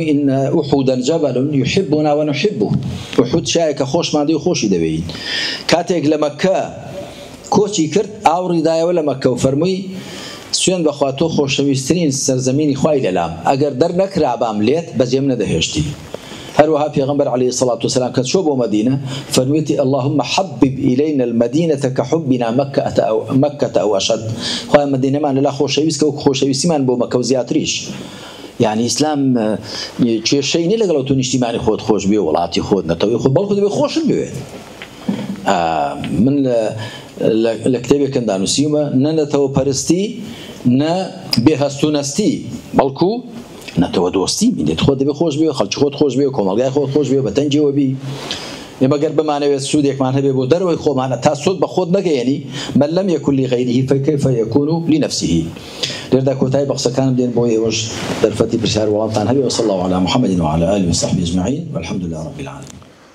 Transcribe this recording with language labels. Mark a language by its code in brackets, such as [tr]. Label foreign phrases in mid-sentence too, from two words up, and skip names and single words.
[ar] ئین ئوحودا جەبەل یحبنا ونحبه [ckb] ئوحود چایەکە خۆشمان دەوێت و خۆشی دەوێین کاتێک لە مەککە کۆچی کرد ئاوڕی دایەوە لە مەککە و فەرمووی سوێن بەخوا تۆ خۆشەویستترین سەرزەمینی خوای لەلام ئەگەر دەرنەکرابام لێت بەجێم نەدەهێشتی هەروەها پێغەمبەر [ar] عەلەیهی سەڵات وسەلام [ckb] کە چۆ بۆ مەدینە فەرموویەتی [ar] اللهم حبب إلينا المدينة كحبنا مكة أو أشد [ckb] خوای مدینەمان لەلا خۆشەویستکە و خۆشەویستیمان بۆ مەکە و زیاتریش يعني ئیسلام کێشەی نیە لەگەڵ تۆ نیشتیمانی خۆت خۆش بێ وڵاتی خۆت نەتەوەی خۆت بەڵکو دەبێت خۆشت بوێت من لە کتێبێکم دانووسیومە نە نەتەوە پەرستی نە بێهەستونەستی بەڵکو نەتەوە دۆستی بینێت خۆت دەبێت خۆش بێ خەڵکی خۆت خۆش بێ و کۆمەڵگای خۆت خۆش بێ بە تەنجەوە بی ئێمە گەر بمانەوێت سوودێکمان هەبێ بۆ دەرەوەی خۆمانە تا سود بە خۆت نەگەیەنی [ar] من لەم یەکن لغەیریه فكيف يكون لنفسه [ckb] لێردا کۆتایی بەقسەکانم دێن بۆ ئێوەش دەرفەتی پرسیار وەڵامتان هەبێ [ar] وصلى الله على محمد وعلى آله وصحبه أجمعين والحمد لله رب العالمين